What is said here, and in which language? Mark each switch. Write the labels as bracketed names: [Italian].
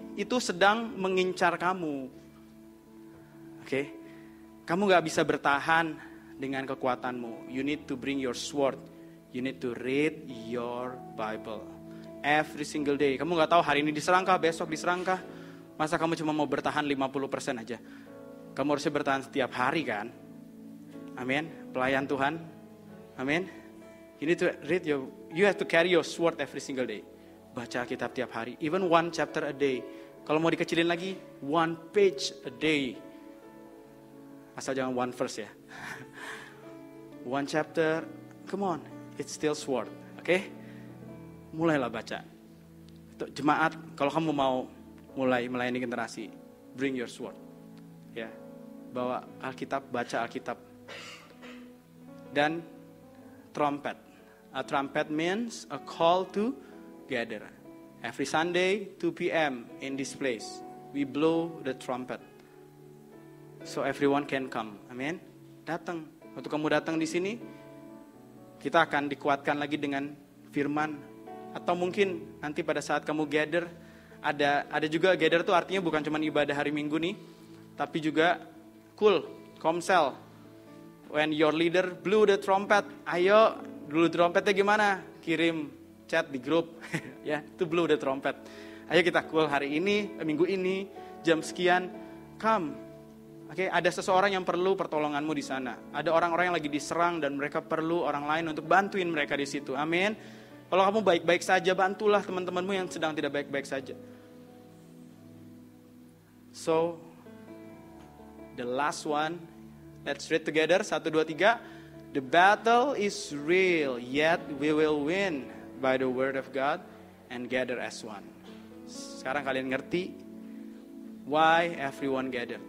[Indonesian] itu sedang mengincar kamu. Oke? Kamu gak bisa bertahan dengan kekuatanmu. [English] You need to bring your sword. You need to read your Bible. Every single day. [Indonesian] Kamu gak tahu hari ini diserangkah, besok diserangkah. Masa kamu cuma mau bertahan 50% aja? Kamu harusnya bertahan setiap hari kan? Amin. Pelayan Tuhan. Amin. [English] You need to read you have to carry your sword every single day. [Indonesian] Baca Alkitab tiap hari. [English] Even one chapter a day. [Indonesian] Kalau mau dikecilin lagi, [English] one page a day. [Indonesian] Asal jangan [English] one verse [Indonesian] ya. [English] One chapter, come on. It's still sword. Oke? [Indonesian] Mulailah baca. Untuk jemaat, kalau kamu mau mulai melayani generasi, [English] bring your sword. [Indonesian] Ya. Bawa Alkitab, baca Alkitab. Dan trumpet. [English] A trumpet means a call to gather. Every Sunday, 2 p.m. in this place, we blow the trumpet. So everyone can come. Amin. [Indonesian] Datang. Waktu kamu datang di sini, kita akan dikuatkan lagi dengan firman. Atau mungkin nanti pada saat kamu gather, ada juga gather tuh artinya bukan cuma ibadah hari Minggu nih, tapi juga komsel. [English] When your leader blew the trumpet, [Indonesian] ayo dulu trompetnya gimana? Kirim chat di grup, ya, itu [English] blow the trumpet. [Indonesian] Ayo kita hari ini, minggu ini, jam sekian, come. Oke, ada seseorang yang perlu pertolonganmu di sana. Ada orang-orang yang lagi diserang dan mereka perlu orang lain untuk bantuin mereka di situ. Amin. Kalau kamu baik-baik saja, bantulah teman-temanmu yang sedang tidak baik-baik saja. [English] So, the last one, let's read together. 1, 2, 3. The battle is real, yet we will win by the word of God and gather as one. [Indonesian] Sekarang kalian ngerti [English] why everyone gathered.